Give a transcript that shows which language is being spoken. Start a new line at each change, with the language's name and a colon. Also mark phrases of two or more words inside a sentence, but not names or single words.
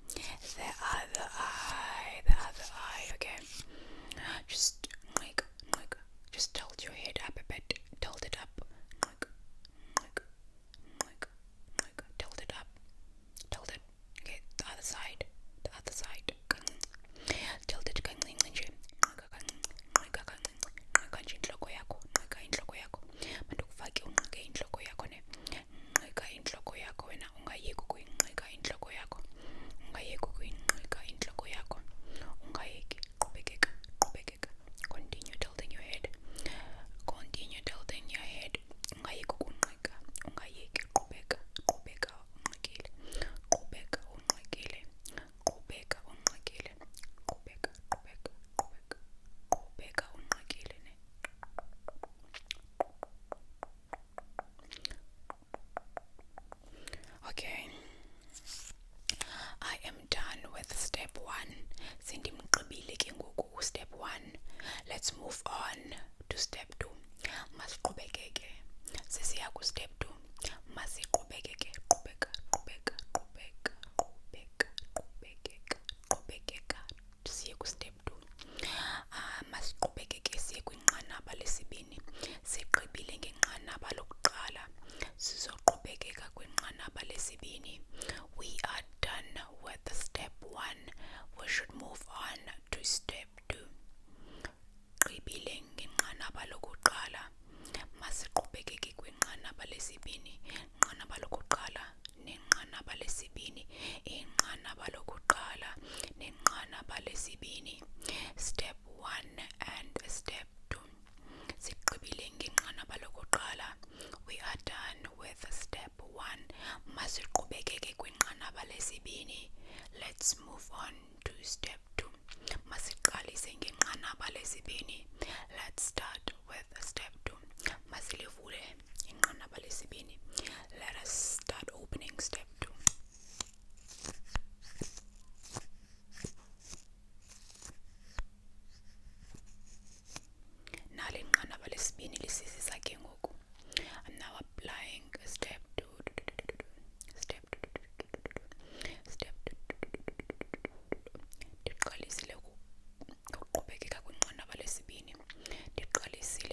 English: The other eye, okay? Just just tilt your head up a bit. Tilt it up. Tilt it up. Tilt it. Okay, the other side. The other side. Tilt it
Xhosa: nje. Nje inhloko yakho. Inhloko yakho. Mandikufake unqike inhloko yakho ne. Nqika inhloko yakho wena ungayeki ukuyinqika inhloko yakho. Ungayeki ukuyinqika inhloko yakho. Ungayeki. Qhubekeka.
English: Continue tilting your head. Continue tilting your head.
Xhosa: Ungayeki ukunqika. Ungayeki. Qhubeka unqikile. Qhubeka unqikile. Qhubeka unqikile. Qhubeka unqikile ne.
English: Okay, I am done with step 1.
Xhosa: Sendimqibile ke ngoku step 1.
English: Let's move on to step 2.
Xhosa: Masiqhubekeke. Sesiya ku step 2. Masiqhubekeke. Qhubekeka. Siye ku step 2. Masiqhubekeke siye kwinqanaba lesibini. Siqibile ngenqanaba lokuqala. Sizoqhubekeka kwinqanaba lesibini.
English: We are done with step 1. We should move on to step 2.
Xhosa: Qibile ngenqanaba lokuqala. Masiqhubekeke kwinqanaba lesibini. Nqanaba lokuqala nenqanaba lesibini. Inqanaba lokuqala nenqanaba lesibini.
English: Step 1 and step 2.
Xhosa: Siqibile ngenqanaba lokuqala.
English: We are done with step 1.
Xhosa: Masiqhubekeke kwinqanaba lesibini.
English: Let's move on to step 2.
Xhosa: Masiqalise ngenqanaba lesibini.
English: Let's start with step 2.
Xhosa: Masilivule inqanaba lesibini.
English: Let us start opening step 2.
Xhosa: Nale inqanaba lesibini lisisisa ke ngoku.
English: I'm now applying step 2. Step 2.
Xhosa: Ndiqalisile ukuqhubekeka kwinqanaba lesibini. Ndiqalise